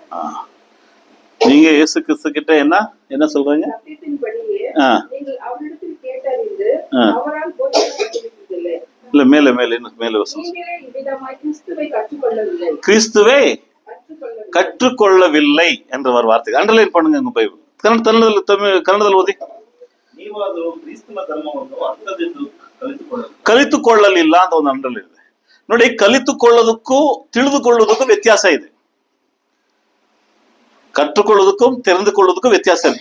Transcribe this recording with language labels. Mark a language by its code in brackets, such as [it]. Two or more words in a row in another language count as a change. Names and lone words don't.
[ta] நீங்க இயேசு கிறிஸ்து கிட்ட என்ன சொல்றீங்க? சத்தியத்தின்படியே நீங்கள் அவரிடத்தில் கேட்டறிந்து அவரால் போதிக்கப்பட்டிருக்கிறீர்கள். இல்ல, மேலே வசனம். நீங்களே இவ்விதமாய் கிறிஸ்துவை கற்றுக்கொள்ளவில்லை, கிறிஸ்துவை கற்றுக்கொள்ளவில்லை என்ற ஒரு வார்த்தை அண்டர்லைன் பண்ணுங்க உங்க பைபிள். [kn] ಕನ್ನಡದಲ್ಲಿ ಓದಿ. ಕಲಿತುಕೊಳ್ಳಲಿಲ್ಲ ಅಂತ ಒಂದು ಅಂಡರ್ಲೈನ್ ಇದೆ ನೋಡಿ. ಕಲಿತುಕೊಳ್ಳೋದಕ್ಕೂ ತಿಳಿದುಕೊಳ್ಳೋದಕ್ಕೂ ವ್ಯತ್ಯಾಸ ಇದೆ. ಕற்றுಕೊಳ್ಳೋದಕ್ಕೂ ತೆರೆದುಕೊಳ್ಳೋದಕ್ಕೂ ವ್ಯತ್ಯಾಸ ಇದೆ.